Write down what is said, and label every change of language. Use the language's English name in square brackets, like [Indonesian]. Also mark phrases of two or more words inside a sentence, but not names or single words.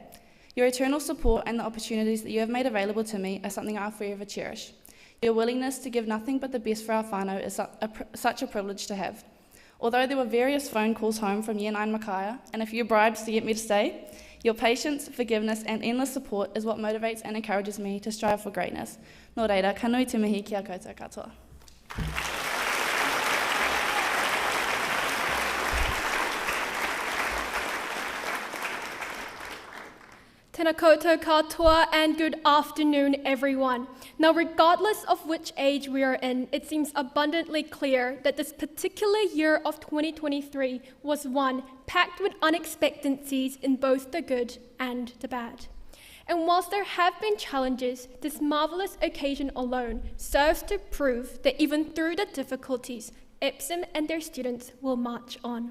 [English] Your eternal support and the opportunities that you have made available to me are something I'll forever cherish. Your willingness to give nothing but the best for our whānau is such a privilege to have. Although there were various phone calls home from Year 9 Makaia and a few bribes to get me to stay, your patience, forgiveness and endless support is what motivates and encourages me to strive for greatness. [Māori] Nō reira, ka nui te mihi ki a koutou katoa. Tēnā koutou katoa [English] and good afternoon, everyone. Now, regardless of which age we are in, it seems abundantly clear that this particular year of 2023 was one packed with unexpectancies in both the good and the bad. And whilst there have been challenges, this marvellous occasion alone serves to prove that even through the difficulties, Epsom and their students will march on.